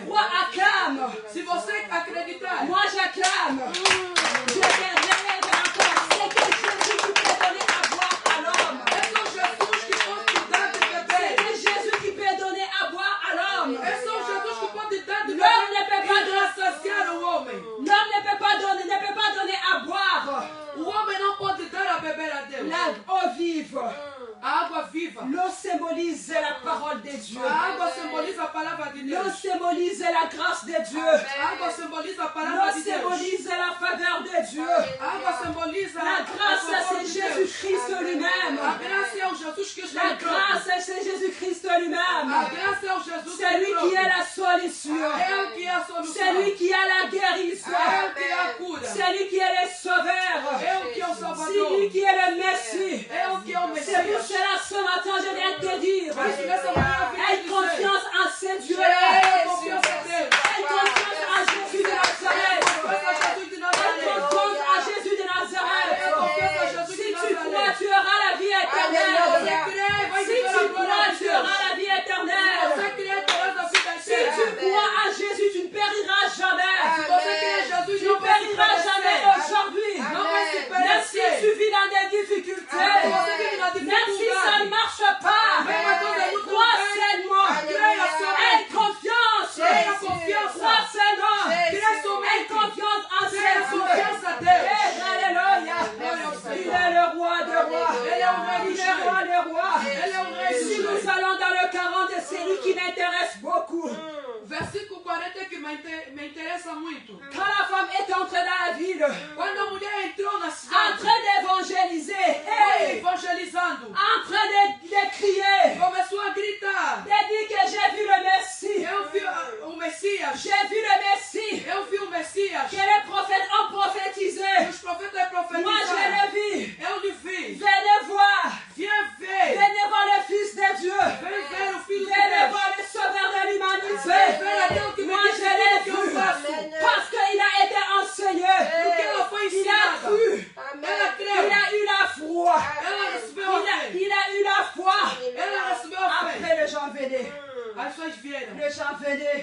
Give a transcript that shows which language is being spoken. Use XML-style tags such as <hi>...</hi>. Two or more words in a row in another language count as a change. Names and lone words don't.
<fr>crois, acclame.</fr> <pt>Se você acreditar,</pt> <fr>Moi, j'acclame. Je rêve encore. C'est que Jésus qui peut donner à boire à l'homme.</fr> <pt>é só Jesus que pode te dar de</pt> <fr>C'est</fr> <pt>beber.</pt> <fr>que Jésus qui peut donner à boire à l'homme.</fr> <pt>É só Jesus que pode dar de</pt> <fr>L'homme ne peut pas</fr> <pt>beber e saciar o homem.</pt> <fr>L'homme ne peut pas donner à boire</fr> <pt>O homem não pode dar a beber a Deus.</pt> <fr>la eau vive.</fr> <pt>A água viva.</pt> <fr>L'eau L'eau symbolise la parole de Dieu.</fr> <pt>A água simboliza a palavra de</pt> <fr>L'eau</fr> <pt>Deus.</pt> <fr>symbolise la grâce de Dieu.</fr> <pt>A água simboliza a palavra</pt> <fr>L'eau</fr> <pt>de Deus.</pt> <fr>symbolise la faveur de Dieu.</fr> <pt>A água simboliza</pt> <fr>La</fr> <pt>a</pt> <fr>grâce,</fr> <pt>favor</pt> <fr>c'est</fr> <pt>de Deus.</pt> <fr>Jésus-Christ lui-même.</fr> <pt>A graça é o Jesus Cristo</pt> <fr>La</fr> <pt>próprio.</pt> <fr>grâce, c'est Jésus-Christ lui-même.</fr> <pt>A graça é o Jesus</pt> <fr>C'est lui qui est</fr> <pt>próprio.</pt> <fr>la solution.</fr> <pt>É ele que é a solução.</pt> <fr>C'est lui qui a la guérison.</fr> <pt>É ele que é a cura.</pt> <fr>C'est lui qui est le sauveur.</fr> <pt>É ele que é o</pt> <fr>C'est</fr> <pt>Salvador.</pt> <fr>lui qui est le Messie.</fr> <pt>É ele que é o</pt> <fr>C'est pour</fr> <pt>Messias.</pt> <fr>cela ce matin je viens te dire.</fr> <pt>Por isso nessa manhã eu vim</pt> <fr>Aie</fr> <pt>te dizer.</pt> <fr>confiance en ce Dieu.</fr> <pt>Tenha confiança em Deus.</pt> <fr>Aie confiance en Jésus de Nazareth.</fr> <pt>Confiança a Jesus de</pt> <fr>Aie</fr> <pt>Nazaré.</pt> <fr>confiance en Jésus de</fr> <pt>Tenha</pt> <fr>Nazareth.</fr> <pt>confiança a Jesus</pt> <fr>Si</fr> <pt>de</pt> <fr>tu crois,</fr> <pt>Nazaré.</pt> <fr>tu auras la vie</fr> <pt>Você</pt> <fr>éternelle.</fr> <pt>crê, vai</pt> <fr>Si</fr> <pt>viver a</pt> <fr>tu</fr> <pt>glória</pt> <fr>crois,</fr> <pt>de</pt> <fr>tu</fr> <pt>Deus.</pt> <fr>auras la vie éternelle.</fr> <pt>Você crê, terás a vida</pt> <fr>Si tu</fr> <pt>eterna.</pt> <fr>crois à Jésus, tu ne périras jamais.</fr> <pt>Você crê em Jesus,</pt> <fr>Tu</fr> <pt>não</pt> <fr>ne</fr> <pt>vai se</pt> <fr>périras jamais</fr> <pt>perecer.</pt> <fr>aujourd'hui.</fr> <pt>Não vai se</pt> <fr>Même si</fr> <pt>perecer.</pt> <fr>tu vis dans des difficultés.</fr> <pt>Você vive na</pt> <fr>Même si ça ne</fr> <pt>dificuldade.</pt> <fr>marche pas.</fr> <pt>Mesmo quando é muito</pt> <fr>Crois</fr> <pt>bem.</pt> <fr>seulement.</fr> <pt>Creia</pt> <fr>Aie</fr> <pt>somente.</pt> <fr>confiance.</fr> <pt>Tenha confiança.</pt> <fr>Crois seulement.</fr> <pt>Creia</pt> <fr>Aie</fr> <pt>somente.</pt> <fr>confiance en ce</fr> <pt>Tenha</pt> <fr>Dieu.</fr> <pt>confiança a Deus.</pt> <fr>Alléluia. Il est le roi des rois.</fr> <pt>Ele é o rei</pt> <fr>Il</fr> <pt>dos</pt> <fr>est le roi</fr> <pt>reis.</pt> <fr>des rois.</fr> <pt>Ele é o rei dos</pt> <fr>Si</fr> <pt>reis.</pt> <fr>nous allons dans le 40, c'est lui qui m'intéresse beaucoup.</fr> <pt>Versículo 40 que me interessa muito.</pt> <fr>Quand la femme est entrée dans la ville,</fr> <pt>Quando a mulher entrou na</pt> <fr>en</fr> <pt>cidade,</pt> <fr>train d'évangéliser,</fr> <pt>foi hey, evangelizando,</pt> <fr>en train de crier,</fr> <pt>começou a gritar.</pt> <fr>de dire que j'ai vu le Messie.</fr> <pt>Eu vi o Messias.</pt> <fr>J'ai vu le Messie.</fr> <pt>Eu vi o Messias.</pt> <fr>Que les prophètes ont prophétisé.</fr> <pt>Os profetas</pt> <fr>Moi, je</fr> <pt>profetizaram.</pt> <fr>l'ai vu.</fr> <pt>Eu lhe vi.</pt> <fr>Venez voir.</fr> <pt>Viens ver.</pt> <fr>Venez voir le Fils de Dieu.</fr> <pt>Vem ver o Filho de</pt> <fr>Venez</fr> <pt>Deus.</pt> <fr>voir le Sauveur de</fr> <pt>Vem</pt> <fr>l'humanité.</fr> <pt>ver aquele que me</pt> <fr>Moi,</fr> <pt>disse</pt> <fr>je l'ai</fr> <pt>tudo que eu</pt> <fr>vu.</fr> <pt>faço.</pt> <fr>Parce qu'il a été enseigné.</fr> <pt>Porque ela foi</pt> <fr>Il a</fr> <pt>ensinada.</pt> <fr>cru.</fr> <pt>Ela</pt> <fr>Il</fr> <pt>creu.</pt> <fr>a eu la foi.</fr> <pt>Ela recebeu a fé.</pt> <fr>Il a eu la foi.</fr> <pt>Ela recebeu a fé.</pt> <fr>Après, les gens venaient.</fr> <pt>As suas vieram.</pt> <fr>Les gens venaient.</fr>